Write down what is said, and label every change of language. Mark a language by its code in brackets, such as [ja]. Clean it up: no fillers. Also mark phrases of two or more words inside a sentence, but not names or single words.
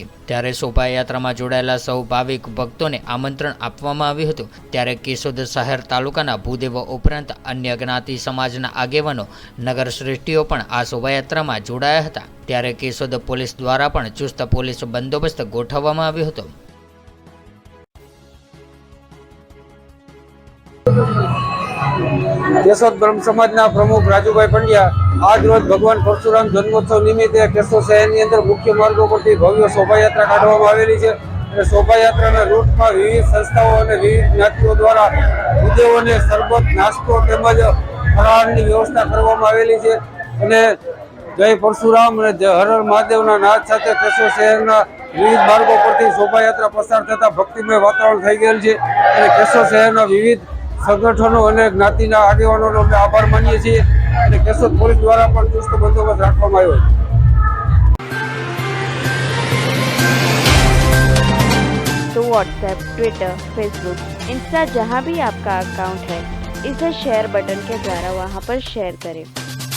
[gu] ત્યારે શોભાયાત્રામાં જોડાયેલા સૌ ભાવિક ભક્તોને આમંત્રણ આપવામાં આવ્યું હતું। ત્યારે કેશોદ શહેર તાલુકાના ભૂદેવો ઉપરાંત અન્ય જ્ઞાતિ સમાજના આગેવાનો નગર શ્રેષ્ઠીઓ પણ આ શોભાયાત્રામાં જોડાયા હતા। ત્યારે કેશોદ પોલીસ દ્વારા પણ ચુસ્ત પોલીસ બંદોબસ્ત ગોઠવવામાં આવ્યો હતો। કેશોદ બ્રહ્મ સમાજના પ્રમુખ રાજૂભાઈ પંડ્યા આજ રોજ ભગવાન પરશુરામ જન્મોત્સવ નિમિત્તે કેશોદ શહેરની અંદર મુખ્ય માર્ગો પરથી ભવ્ય શોભાયાત્રા કાઢવામાં આવેલી છે। શોભાયાત્રાના રૂટમાં વિવિધ સંસ્થાઓ ઔર વિવિધ જ્ઞાતિઓ દ્વારા ભૂદેવોને શરબત નાસ્તો તેમજ ફરાળની વ્યવસ્થા કરવામાં આવેલી છે। અને જય પરશુરામ અને જય હર હર મહાદેવના નાદ સાથે કેશોદ શહેરના વિવિધ માર્ગો પરથી શોભાયાત્રા પસાર થતા ભક્તિમય વાતાવરણ થઈ ગયેલ છે। અને કેશોદ શહેરના વિવિધ સંગઠનો ઔર જ્ઞાતિના આગેવાનો અમે આભાર માનીએ છીએ અને કેશોદ પોલીસ દ્વારા પણ ચુસ્ત બંદોબસ્ત રાખવામાં આવ્યો છે। [hi] तो व्हाट्सएप, ट्विटर, फेसबुक, इंस्टा जहाँ भी आपका अकाउंट है इसे शेयर बटन के द्वारा वहाँ पर शेयर करें।